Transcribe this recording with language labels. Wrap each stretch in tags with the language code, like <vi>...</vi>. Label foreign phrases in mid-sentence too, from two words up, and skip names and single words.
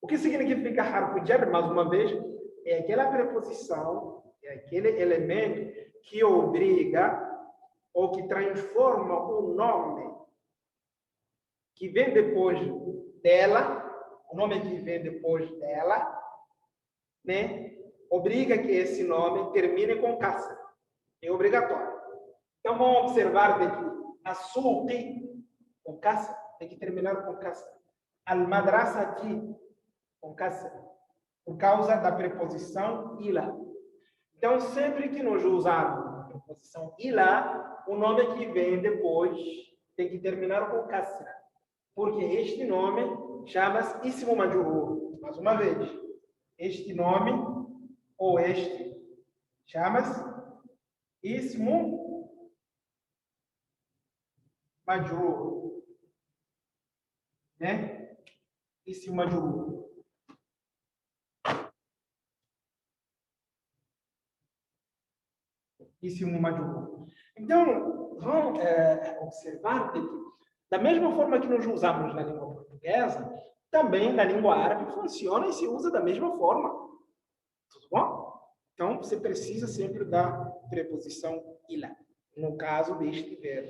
<pt>O que significa</pt> <ar>حرف جر,</ar> <pt>mais uma vez, é aquela preposição, é aquele elemento que obriga ou que transforma o nome que vem depois dela, o nome que vem depois dela, né? Obriga que esse nome termine com kasra. É obrigatório. Então, vamos observar daqui. A suqi, com kasra, tem que terminar com kasra. Al-madrasati, com kasra. Por causa da preposição ila. Então, sempre que nós usarmos a preposição ila, o nome que vem depois tem que terminar com kasra. Porque este nome chama-se</pt> <ar>اسم مجرور.</ar> <pt>Mais uma vez, este nome ou este chama-se</pt> <ar>اسم مجرور,</ar> <pt>né?</pt> <ar>اسم مجرور. اسم مجرور.</ar> <pt>Então, vamos observar que, da mesma forma que nós usamos na língua portuguesa, também na língua árabe funciona e se usa da mesma forma. Tudo bom? Então, você precisa sempre da preposição ila, no caso deste verbo.</pt>